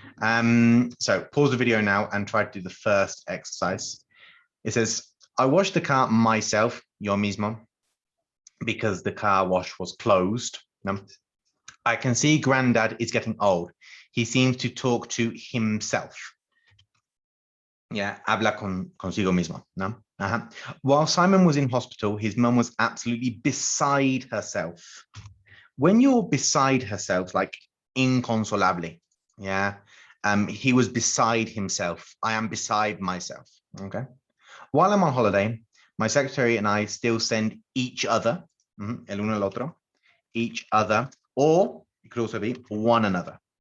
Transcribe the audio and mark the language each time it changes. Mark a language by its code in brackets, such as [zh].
[en] So pause the video now and try to do the first exercise. It says, I washed the car myself, yo mismo, because the car wash was closed. I can see Granddad is getting old. He seems to talk to himself. [es] Yeah, habla consigo mismo. No? [en] While Simon was in hospital, his mum was absolutely beside herself. When you're beside herself, like inconsolable, yeah, he was beside himself. I am beside myself. Okay. While I'm on holiday, my secretary and I still send each other, el uno el otro, each other, or it could also be one another.